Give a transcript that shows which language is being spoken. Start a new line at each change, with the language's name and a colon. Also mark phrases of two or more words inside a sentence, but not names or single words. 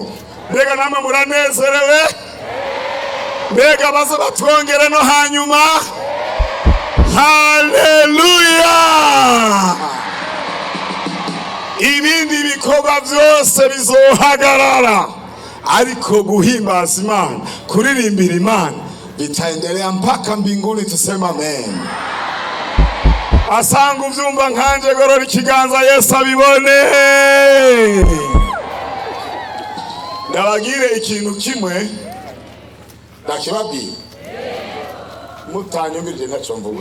Rundi: Mbega namwe muranezerewe? Mbega baze batwongere no hanyuma. Hallelujah. Ibindi bikorwa byose bizohagarara, ariko guhimbaza Imana, kuririmbira Imana
Swahili: bitaendelea mpaka mbinguni. Tusema amen.
Rundi: Asanga uvyumva nkanje gorora ikiganza Yesu abibone. Ndabagire ikintu kimwe ndakibabwira, mutanyumvirije ntacyo mvuga.